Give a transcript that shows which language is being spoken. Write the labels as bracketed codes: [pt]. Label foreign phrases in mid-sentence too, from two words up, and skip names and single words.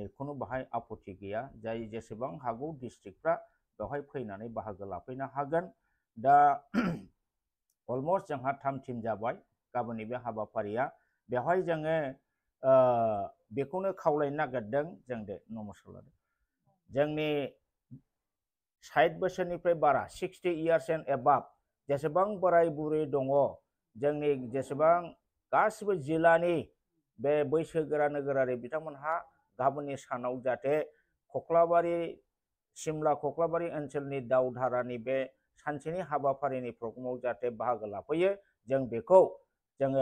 [brx] खुनु बाहाय आपत्ति गैया जाय जेसेबां हागौ डिस्ट्रिक्टफ्रा बेवहाय फैनानै बाहागो लाफैनो हागोन दा अलमस्ट जोंहा 3 टीम जाबाय गाबोननि बे हाबाफारिया बेवहाय जोङो बेखौनो खावलायनो नागिरदों जों दे नमस्कार लादों जोंनि 60 बोसोरनिफ्राय बारा 60 [en] years and above [brx] जेसेबां बोराय बुरै दङ जोंनि जेसेबां गासिबो जिल्लानि बे बैसोगोरा नोगोरारि बिथांमोनहा गाबोननि सानाव जाहाथे सिमला कक्लाबारि ओनसोलनि दावधारानि बे सानसेनि हाबाफारिनि प्रग्रामाव जाहाथे बाहागो लाफैयो जों बेखौ जोङो